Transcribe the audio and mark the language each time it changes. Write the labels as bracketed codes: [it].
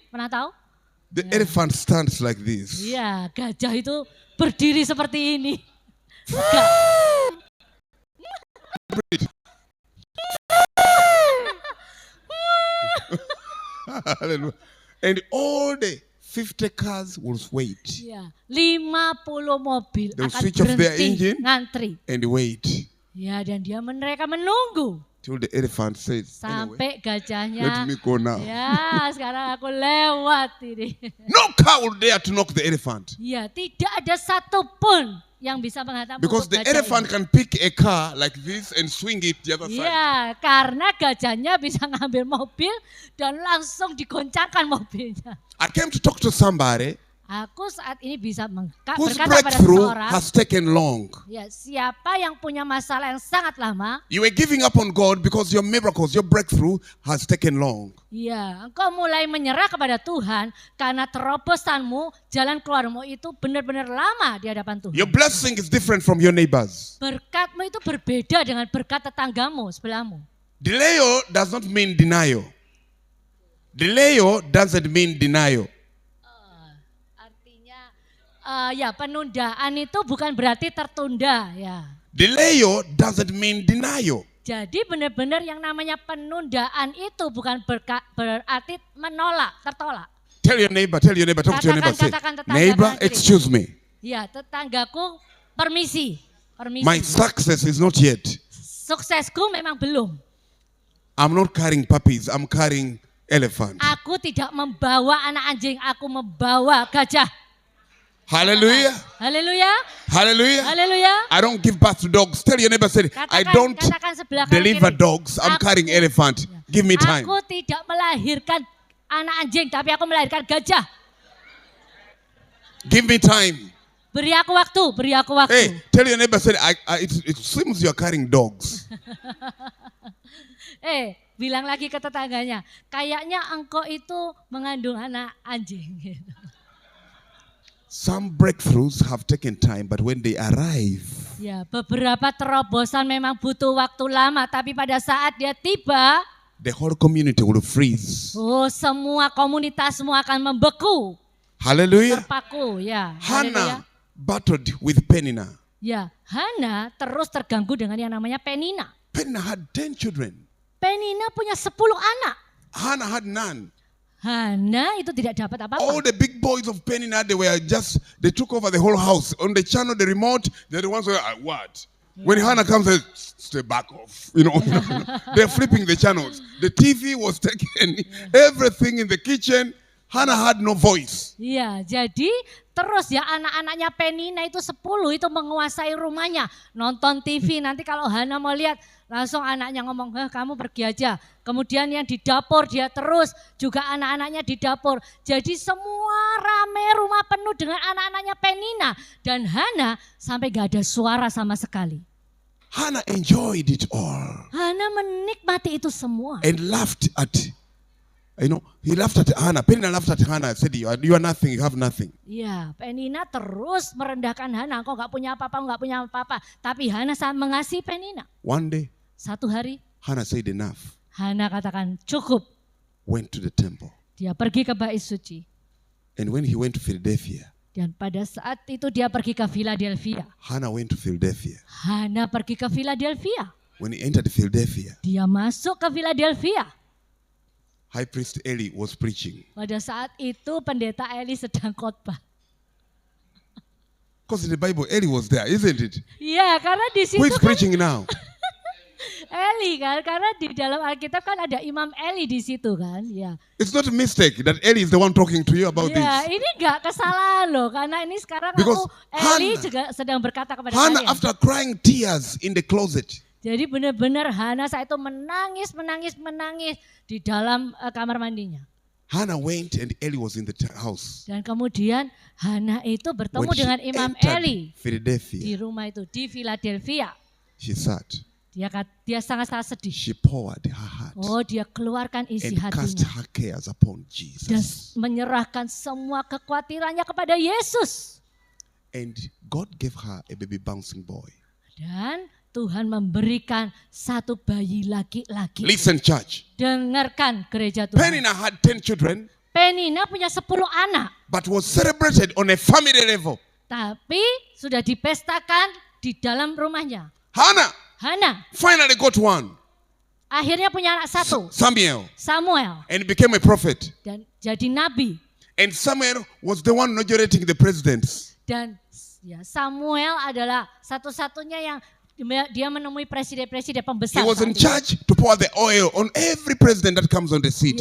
[id] Pernah tahu? [en] The elephant stands like this. [id] Iya, gajah itu berdiri seperti ini. Enggak. [en] Hallelujah. And all the 50 cars will wait [id] Ya, 50 mobil [en] They'll [id] akan [en] switch off their [id] berhenti [en] engine. [id] ngantri. [en] and wait [id] Ya, dan mereka menunggu [en] till the elephant says, anyway, [id] sampai gajahnya. [en] let me go now. [id] Ya, sekarang aku lewat ini. [en] No car will dare to knock the elephant. [id] Ya, tidak ada satupun yang bisa menghantam [en] Because [id] untuk [en] the [id] gajah [en] elephant [id] ini. [en] can pick a car like this and swing it the other side. [id] Ya, karena gajahnya bisa ngambil mobil dan langsung digoncangkan mobilnya. [en] I came to talk to somebody [id] Aku saat ini bisa [en] whose [id] berkata pada [en] breakthrough [id] seseorang, [en] has taken long. [id] ya, siapa yang punya masalah yang sangat lama, [en] You were giving up on God because your miracles, your breakthrough has taken long. [id] ya, engkau mulai menyerah kepada Tuhan karena terobosanmu, jalan keluarmu itu benar-benar lama di hadapan Tuhan. [en] Your blessing is different from your neighbors. [id] Berkatmu itu berbeda dengan berkat tetanggamu, sebelahmu. [en] Delay does not mean denial. Delay doesn't mean denial. [id] Artinya, ya, penundaan itu bukan berarti tertunda, ya. [en] Delay doesn't mean denial. [id] Jadi benar-benar yang namanya penundaan itu bukan berarti menolak, tertolak. [en] Tell your neighbor, talk to your neighbor. Say, [id] Katakan tetangga [en] neighbor, [id] kanan kiri. [en] excuse me. [id] Ya, tetanggaku, permisi. [en] My success is not yet. [id] Suksesku memang belum. [en] I'm not carrying puppies, I'm carrying elephant. [id] Aku tidak membawa anak anjing, aku membawa gajah. [en] Hallelujah. [id] Haleluya, [en] Hallelujah. [id] haleluya. [en] I don't give birth to dogs. Tell your neighbor, say, I don't [id] Katakan sebelah kanan [en] deliver [id] kiri. [en] dogs, I'm [id] Aku- [en] carrying elephant. Give me time. [id] Aku tidak melahirkan anak anjing, tapi aku melahirkan gajah. [en] Give me time. [id] Beri aku waktu, beri aku waktu. [en] Hey, tell your neighbor, say, it seems you're carrying dogs. [id] Bilang lagi ke tetangganya, kayaknya engkau itu mengandung anak anjing. [en] Some breakthroughs have taken time, but when they arrive, [id] Ya, beberapa terobosan memang butuh waktu lama, tapi pada saat dia tiba, [en] the whole community will freeze. [id] semua komunitasmu akan membeku, [en] Hallelujah. [id] terpaku, ya. [en] Hannah [id] Haleluya. [en] battled with Peninnah. [id] Ya, Hana terus terganggu dengan yang namanya Penina. [en] Peninnah had 10 children. [id] Penina punya 10 anak. [en] Hannah had none. [id] Hana itu tidak dapat apa-apa. [en] All the big boys of Peninnah, they took over the whole house. On the channel, the remote, they're the ones who are, what? When Hannah comes, they stay back off. They're flipping the channels. The TV was taken, everything in the kitchen. Hannah had no voice. [id] Iya, jadi terus ya anak-anaknya Penina itu 10 itu menguasai rumahnya. Nonton TV, nanti kalau Hana mau lihat langsung anaknya ngomong, kamu pergi aja. Kemudian yang di dapur dia terus, juga anak-anaknya di dapur. Jadi semua rame, rumah penuh dengan anak-anaknya Penina. Dan Hana sampai gak ada suara sama sekali. [en] Hannah enjoyed it all [id] Hana menikmati itu semua. [en] and laughed at, he laughed at Hannah. Peninnah laughed at Hannah and said, you are nothing, you have nothing. [id] Iya, Penina terus merendahkan Hana. Kau gak punya apa-apa, gak punya apa-apa. Tapi Hana sangat mengasihi Penina. [en] One day, [id] Satu hari [en] Hannah said enough, [id] Hana katakan cukup. [en] went to the temple. [id] Dia pergi ke bait suci. [en] And when he went to Philadelphia, [id] Dan pada saat itu dia pergi ke Philadelphia. [en] Hannah went to Philadelphia. [id] Hana pergi ke Philadelphia. [en] When he entered Philadelphia, [id] Dia masuk ke Philadelphia. [en] High priest Eli was preaching. [id] Pada saat itu pendeta Eli sedang khotbah. [en] Because in the Bible, Eli was there, isn't it? [id] Iya, karena di situ [en] Who is [id] kan [en] preaching now? [id] Eli kan, karena di dalam Alkitab kan ada Imam Eli di situ kan, ya. [en] It's not a mistake that Eli is the one talking to you about [id] Ya, [en] this. [id] ini enggak kesalahan loh, karena ini sekarang [en] Because [id] Eli [en] Hannah- [id] juga sedang berkata kepada [en] Hannah, [id] kalian. [en] after crying tears in the closet, [id] Jadi benar-benar Hana saat itu menangis di dalam kamar mandinya. [en] Hannah went and Eli was in the house. [id] Dan kemudian Hana itu bertemu [en] When she [id] dengan Imam [en] entered [id] Eli di [en] Philadelphia, [id] rumah itu, di Philadelphia. [en] she sat, [id] Dia sangat-sangat sedih. [en] she poured her heart [id] Oh, dia keluarkan isi [en] and cast [id] hatinya. [en] her cares upon [id] Dan [en] Jesus. [id] menyerahkan semua kekhawatirannya kepada Yesus. [en] And God gave her a baby bouncing boy. [id] Dan Tuhan memberikan satu bayi laki-laki. [en] Listen, church. [id] Dengarkan gereja Tuhan. [en] Peninnah had 10 children, [id] Penina punya 10 anak. [en] but was celebrated on a family level. [id] Tapi sudah dipestakan di dalam rumahnya. [en] Hannah [id] Hana [en] finally got one, [id] akhirnya punya anak satu, [en] Samuel, [id] Samuel. [en] and became a prophet. [id] Dan jadi nabi. [en] And Samuel was the one inaugurating the presidents. [id] Dan ya, Samuel adalah satu-satunya yang dia menemui presiden-presiden [en] He [id] pembesar. [en] was in [id] saat itu. [en] charge to pour the oil on every president that comes on the seat.